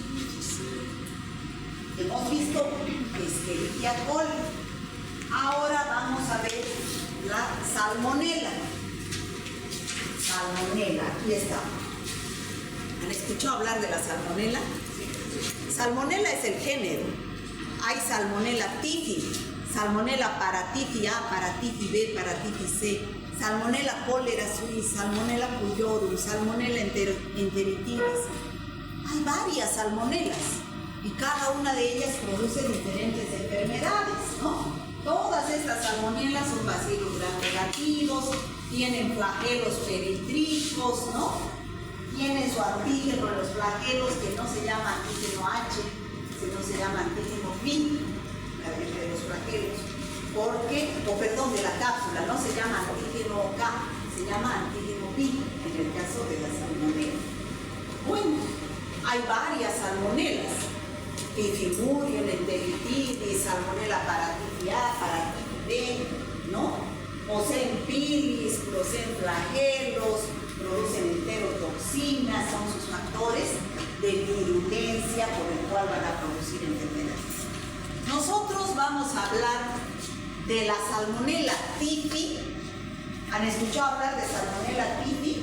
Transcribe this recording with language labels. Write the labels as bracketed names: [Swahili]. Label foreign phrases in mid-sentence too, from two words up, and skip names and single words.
[Spanish] Hemos visto Escherichia coli. Ahora vamos a ver la salmonela. Salmonela, aquí está. ¿Han escuchado hablar de la salmonela? Salmonela es el género. Hay salmonela typhi, salmonela paratifi A, paratifi B, paratifi C, salmonela cholera suis, salmonela pullorum, salmonela enteritidis. Hay varias salmonelas y cada una de ellas produce diferentes enfermedades, ¿no? Todas estas salmonelas son bacilos gram negativos, tienen flagelos peritricos, ¿no? Tienen su antígeno en los flagelos que no se llama antígeno H, sino se llama antígeno pi, de los flagelos, porque, de la cápsula, no se llama antígeno K, se llama antígeno pi, en el caso de la salmonela. Bueno, hay varias salmonelas, Pifimurium, enteritidis, salmonela paratifi A, paratifi B, ¿no? Poseen pilis, poseen flagelos, producen enterotoxinas, son sus factores de virulencia por el cual van a producir enfermedades. Nosotros vamos a hablar de la salmonela typhi. ¿Han escuchado hablar de salmonela typhi?